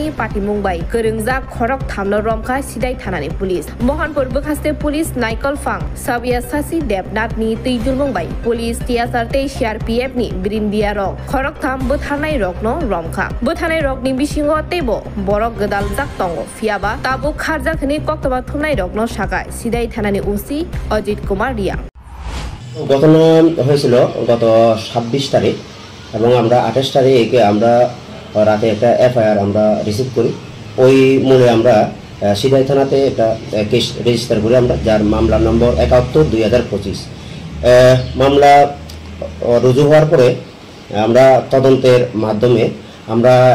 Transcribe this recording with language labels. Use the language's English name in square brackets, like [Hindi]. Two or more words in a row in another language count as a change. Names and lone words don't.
[Kok Borok] पार्टी मुंबाय गोरोंजाक खरक थामनो रमखा सिदाइ थानानि पुलिस महनपुर बखास्ते पुलिस नाइकल फां साबिया सासि देबनाथनि तैजुल मुंबाय पुलिस टियासारते सीआरपीएफ नि ब्रिन्दिया रक खरक थाम बोथारनाय रकनो रमखा बोथारनाय रकनि बिसिङाव तेबो बरक गदाल जाक दंगो फियाबा ताबु खारजाक होनि कक्तबा थुमनाय रकनो साका सिदाइ थानानि उसि अजित कुमार रिया [Bangla] ঘটনা হয়েছিল গত 26 তারিখ এবং আমরা 28 তারিখে আমরা রাতে একটা এফআইআর আমরা রিসিভ করি ওই মূলে আমরা সিদাই থানাতে একটা [English] case register [Bangla] করি আমরা যার মামলা নম্বর 71/2025 মামলা রুজু হওয়ার পরে আমরা তদন্তের মাধ্যমে আমরা